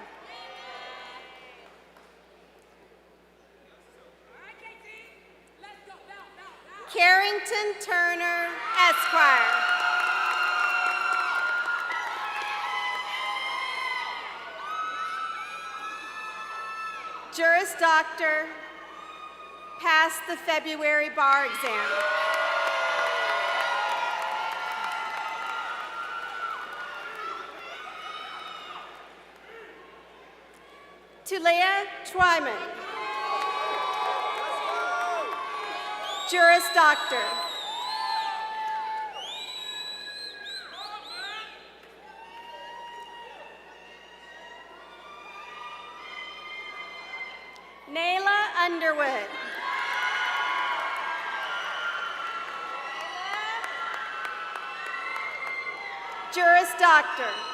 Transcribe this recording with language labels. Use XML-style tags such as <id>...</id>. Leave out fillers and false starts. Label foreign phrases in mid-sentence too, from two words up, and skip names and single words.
<en>Carrington Turner, Esquire.</en> <la>Juris Doctor,</la> <en>passed the February bar exam. Tulea Twyman.</en> <la>Juris Doctor.</la> <en>Nayla Underwood.</en> <la>Juris Doctor.</la>